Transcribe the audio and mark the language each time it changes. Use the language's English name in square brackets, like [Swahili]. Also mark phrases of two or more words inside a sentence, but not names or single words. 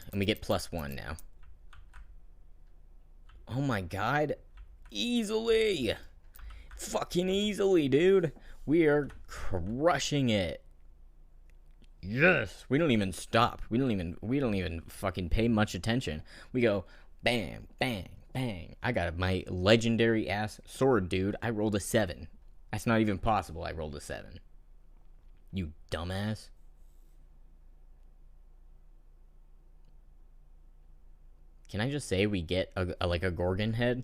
[English] And we get +1 now. Oh my god. Easily. Fucking easily, dude. We are crushing it. Yes. We don't even stop. We don't even fucking pay much attention. We go bang, bang, bang. I got my legendary ass sword, dude. I rolled a 7. That's not even possible. I rolled a 7. You dumbass. Can I just say we get like a Gorgon head?